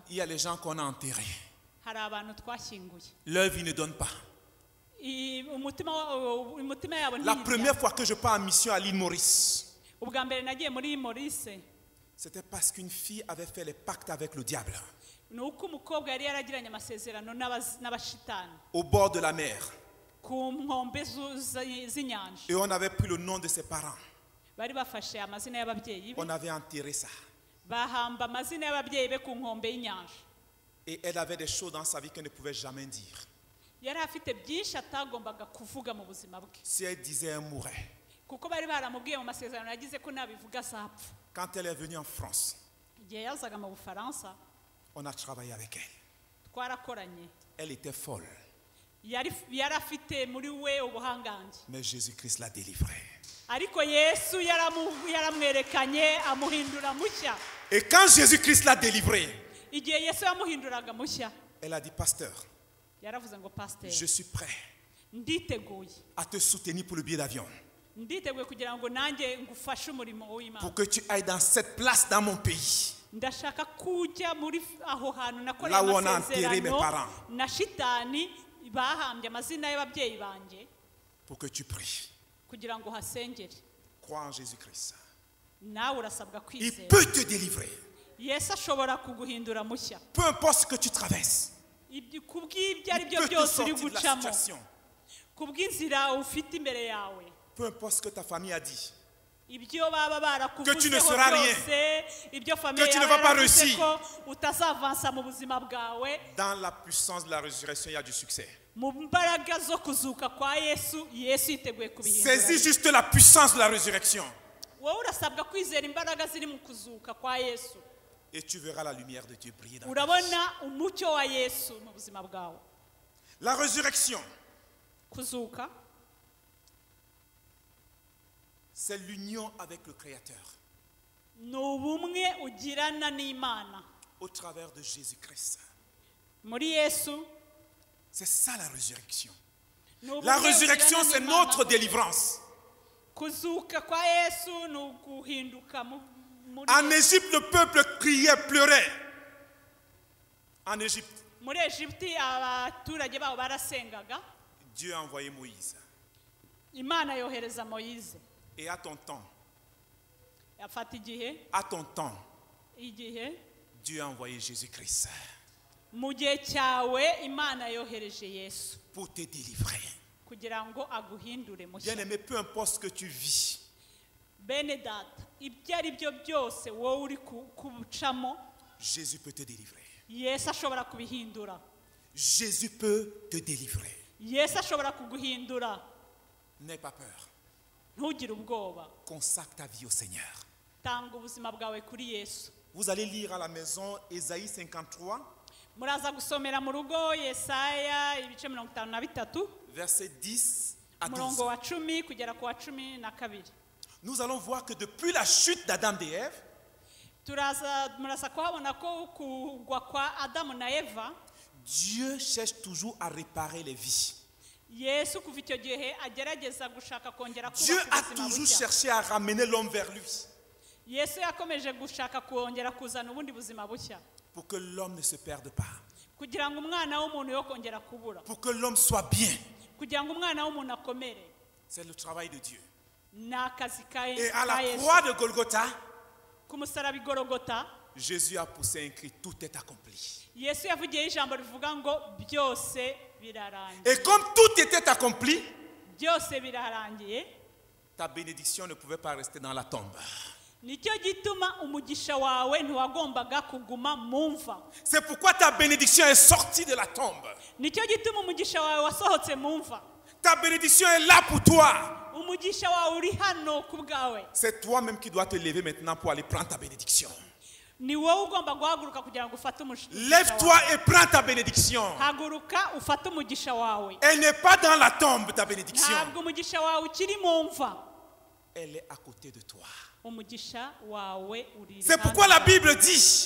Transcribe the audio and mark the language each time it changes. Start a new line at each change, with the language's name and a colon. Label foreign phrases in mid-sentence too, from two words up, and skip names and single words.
French: il y a les gens qu'on a enterrés.
Kinyarwanda: hari abantu twashyinguye
French: Leur vie ne donne pas.
Kinyarwanda: umutima yabo
French: La
Kinyarwanda: ntiyirya.
French: première fois que je pars en mission à l'île Maurice,
Kinyarwanda: ubwa mbere nagiye muri Maurice
French: c'était parce qu'une fille avait fait les pactes avec le diable
Kinyarwanda: ni uko umukobwa yari yaragiranye amasezerano n'abashitani
French: au bord de la mer.
Kinyarwanda: ku nkombe z'inyanja
French: Et on avait pris le nom de ses parents.
Kinyarwanda: bari bafashe amazina y'ababyeyi be
French: On avait enterré ça.
Kinyarwanda: bahamba amazina y'ababyeyi be ku nkombe y'inyanja
French: Et elle avait des choses dans sa vie qu'elle ne pouvait jamais dire.
Kinyarwanda: yari afite byinshi atagombaga kuvuga mu buzima bwe
French: Si elle disait, elle mourait.
Kinyarwanda: kuko bari baramubwiye mu masezerano yagize ko nabivuga azapfa
French: Quand elle est venue en France,
Kinyarwanda: igihe yazaga mu Bufaransa
French: on a travaillé avec elle.
Kinyarwanda: twarakoranye
French: Elle était folle,
Kinyarwanda: yari afite muri we ubuhangange
French: mais Jésus-Christ l'a délivrée.
Kinyarwanda: ariko Yesu yaramwerekanye amuhindura mushya
French: Et quand Jésus-Christ l'a délivrée,
Kinyarwanda: igihe Yesu yamuhinduraga mushya
French: elle a dit, pasteur,
Kinyarwanda: yaravuze ngo pasiteri
French: je suis prêt
Kinyarwanda: nditeguye
French: à te soutenir pour le billet d'avion.
Kinyarwanda: nditeguye kugira ngo nanjye ngufashe umurimo w'Imana
French: Pour que tu ailles dans cette place dans mon pays.
Kinyarwanda: ndashaka kujya muri aho hantu nakoreye
French: Là où on a enterré mes
Kinyarwanda: amasezerano
French: parents.
Kinyarwanda: na shitani bahambye amazina y'ababyeyi banjye
French: Pour que tu pries.
Kinyarwanda: kugira ngo uhasengere
French: Crois en Jésus-Christ.
Kinyarwanda: nawe urasabwa
French: Il
Kinyarwanda: kwizera
French: peut te délivrer.
Kinyarwanda: Yesu ashobora kuguhindura mushya
French: Peu importe ce que tu traverses.
Kinyarwanda: ku bw'ibyo ari
French: Il
Kinyarwanda: byo
French: peut te
Kinyarwanda: byose uri
French: sortir de la
Kinyarwanda: gucamo
French: situation.
Kinyarwanda: ku bw'inzira ufite imbere yawe
French: Peu importe ce que ta famille a dit.
Kinyarwanda: ibyo baba
French: Que tu ne
Kinyarwanda: barakuvuzeho
French: seras rien.
Kinyarwanda: byose ibyo famiye
French: Que tu ne
Kinyarwanda: yawe
French: vas pas
Kinyarwanda: yaravuze
French: réussir.
Kinyarwanda: ko utazavansa mu buzima bwawe
French: Dans la puissance de la résurrection, il y a du succès.
Kinyarwanda: mu mbaraga zo kuzuka kwa Yesu yiteguye kubihindura
French: Saisis juste la puissance de la résurrection.
Kinyarwanda: wowe urasabwa kwizera imbaraga ziri mu kuzuka kwa Yesu
French: Et tu verras la lumière de Dieu briller dans ta vie.
Kinyarwanda: urabona umucyo wa yesu mu buzima bwawe.
French: La résurrection,
Kinyarwanda: Kuzuka
French: c'est l'union avec le Créateur
Kinyarwanda: ni ubumwe ugirana n'Imana
French: au travers de Jésus-Christ.
Kinyarwanda: muri Yesu.
French: C'est ça la résurrection.
Kinyarwanda: Ni ubumwe
French: La résurrection,
Kinyarwanda: ugirana
French: c'est
Kinyarwanda: n'Imana.
French: notre délivrance.
Kinyarwanda: Kuzuka kwa Yesu ni uguhinduka muri
French: En Égypte, le peuple criait, pleurait. En Égypte,
Kinyarwanda: muri Egiputi abaturage babo barasengaga,
French: Dieu a envoyé Moïse.
Kinyarwanda: Imana yohereza Moyize.
French: Et à ton temps,
Kinyarwanda: Afata igihe
French: Dieu a envoyé Jésus-Christ
Kinyarwanda: mu gihe cyawe Imana yohereje Yesu
French: pour te délivrer.
Kinyarwanda: kugira ngo aguhindure mushya.
French: Bien-aimé, peu importe ce que tu vis,
Kinyarwanda: Bene data, ibyo ari byo byose wowe uri kubucamo,
French: Jésus peut te délivrer.
Kinyarwanda: Yesu ashobora kubihindura.
French: Jésus peut te délivrer.
Kinyarwanda: Yesu ashobora kuguhindura.
French: N'aie pas peur.
Kinyarwanda: Ntugire ubwoba.
French: Consacre ta vie au Seigneur.
Kinyarwanda: Tanga ubuzima bwawe kuri Yesu.
French: Vous allez lire à la maison Ésaïe 53,
Kinyarwanda: Muraza gusomera mu rugo Yesaya ibice 53
French: versets 10 à 12.
Kinyarwanda: umurongo wa 10 kugera ku wa 12.
French: Nous allons voir que depuis la chute d'Adam et Ève,
Kinyarwanda: Murasa kuhabona ko kugwa kwa Adamu na Eva,
French: Dieu cherche toujours à réparer les vies.
Kinyarwanda: Yesu kuva icyo gihe agerageza gushaka kongera
French: Dieu
Kinyarwanda: kubaka
French: a
Kinyarwanda: ubuzima
French: toujours
Kinyarwanda: bushya.
French: cherché à ramener l'homme vers lui
Kinyarwanda: Yesu yakomeje gushaka kongera kuzana ubundi buzima bushya
French: pour que l'homme ne se perde pas,
Kinyarwanda: kugira ngo umwana w'umuntu yo kongera kubura,
French: pour que l'homme soit bien.
Kinyarwanda: kugira ngo umwana w'umuntu akomere.
French: C'est le travail de Dieu.
Kinyarwanda: Ni akazi ka
French: Et à la
Kinyarwanda: Yesu.
French: croix de Golgotha,
Kinyarwanda: Ku musaraba i Gologota,
French: Jésus a poussé un cri, tout est accompli.
Kinyarwanda: Yesu yavugiyeho ijambo rivuga ngo byose birarangiye.
French: Et comme tout était accompli,
Kinyarwanda: Byose birarangiye,
French: ta bénédiction ne pouvait pas rester dans la tombe.
Kinyarwanda: nicyo gituma umugisha wawe ntiwagombaga kuguma mu mva.
French: C'est pourquoi ta bénédiction est sortie de la tombe.
Kinyarwanda: Nicyo gituma umugisha wawe wasohotse mu mva.
French: Ta bénédiction est là pour toi.
Kinyarwanda: Umugisha wawe uri hano ku bwawe.
French: C'est toi-même qui dois te lever maintenant pour aller prendre ta bénédiction.
Kinyarwanda: Ni wowe ugomba guhaguruka kugira ngo ufate umugisha wawe.
French: Lève-toi et prends ta bénédiction.
Kinyarwanda: Haguruka ufate umugisha wawe.
French: Elle n'est pas dans la tombe, ta bénédiction.
Kinyarwanda: Ntabwo umugisha wawe ukiri mu mva.
French: Elle est à côté de toi.
Kinyarwanda: Umugisha wawe uri.
French: C'est pourquoi la Bible dit,